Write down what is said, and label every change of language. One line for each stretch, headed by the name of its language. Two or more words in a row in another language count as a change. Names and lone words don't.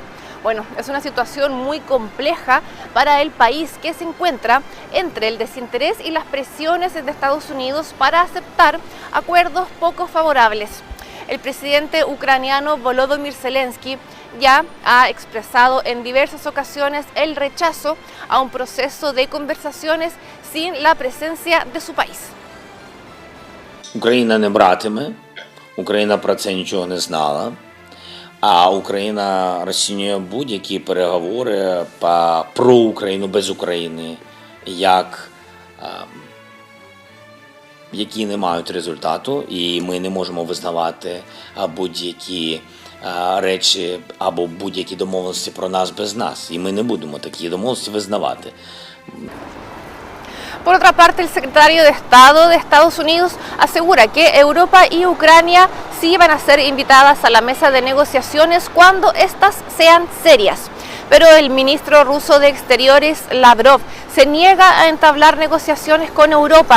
Spanish: Bueno, es una situación muy compleja para el país que se encuentra entre el desinterés y las presiones de Estados Unidos para aceptar acuerdos poco favorables. El presidente ucraniano Volodymyr Zelensky ya ha expresado en diversas ocasiones el rechazo a un proceso de conversaciones sin la presencia de su país.
Ukrainian: Україна не братиме, Україна про це нічого не знала, а Україна розцінює будь-які переговори про Україну без України як які не мають результату, і ми не можемо визнавати будь-які речі або будь-які домовленості про нас без нас. І ми не будемо такі домовленості визнавати.
Spanish: Por otra parte, el secretario de Estado de Estados Unidos asegura que Europa y Ucrania sí van a ser invitadas a la mesa de negociaciones cuando éstas sean serias. Pero el ministro ruso de Exteriores, Lavrov, se niega a entablar negociaciones con Europa.